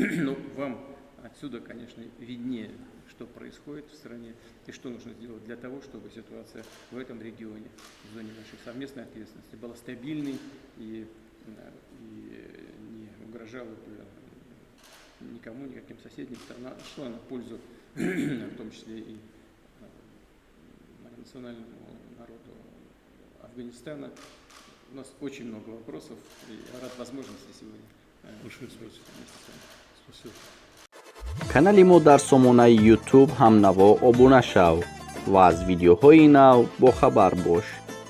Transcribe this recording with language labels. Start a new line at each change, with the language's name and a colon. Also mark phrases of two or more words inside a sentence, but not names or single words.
Russian: Но вам отсюда, конечно, виднее, что происходит в стране и что нужно сделать для того, чтобы ситуация в этом регионе, в зоне нашей совместной ответственности, была стабильной и не угрожала бы никому, никаким соседним странам, шла на пользу, в том числе и национальному народу Афганистана. У нас очень много вопросов, и я рад возможности сегодня. Большое спасибо. Спасибо.
Tajik: канали мо дар сомонаи YouTube ҳамнаво обуна шав ва аз видеоҳои нав бохабар бош.